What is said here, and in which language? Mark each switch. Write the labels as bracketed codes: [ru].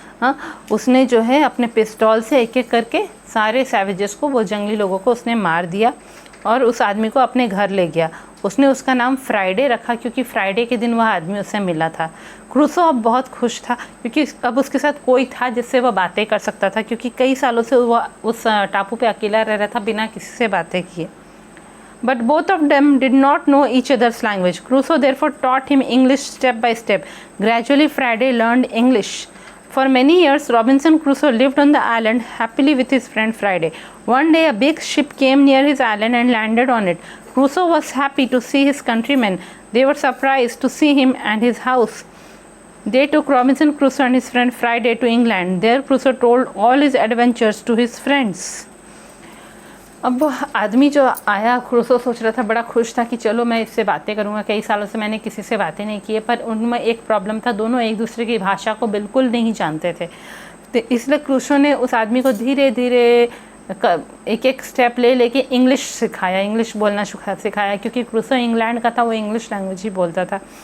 [hi] हाँ, उसने जो है अपने पिस्तौल से एक एक करके सारे सैवेजेस को, वो जंगली लोगों को उसने मार दिया और उस आदमी को अपने घर ले गया। उसने उसका नाम फ्राइडे रखा क्योंकि फ्राइडे के दिन वह आदमी उससे मिला था। क्रूसो अब बहुत खुश था क्योंकि अब उसके साथ कोई था जिससे वह बातें कर सकता था, क्योंकि कई सालों से वह उस टापू पे अकेला रह रहा था बिना किसी से बातें किए। [en] But both of them did not know each other's language. Crusoe therefore taught him English step by step. Gradually, Friday learned English. For many years, Robinson Crusoe lived on the island happily with his friend Friday. One day, a big ship came near his island and landed on it. Crusoe was happy to see his countrymen. They were surprised to see him and his house. They took Robinson Crusoe and his friend Friday to England. There, Crusoe told all his adventures to his friends. [hi] अब आदमी जो आया, Crusoe सोच रहा था, बड़ा खुश था कि चलो मैं इससे बातें करूँगा। कई सालों से मैंने किसी से बातें नहीं की है, पर उनमें एक प्रॉब्लम था, दोनों एक दूसरे की भाषा को बिल्कुल नहीं जानते थे। तो इसलिए क्रूसो ने उस आदमी को धीरे धीरे एक एक स्टेप ले लेके इंग्लिश सिखाया, इंग्लिश बोलना सिखाया, क्योंकि क्रूसो इंग्लैंड का था, वो इंग्लिश लैंग्वेज ही बोलता था।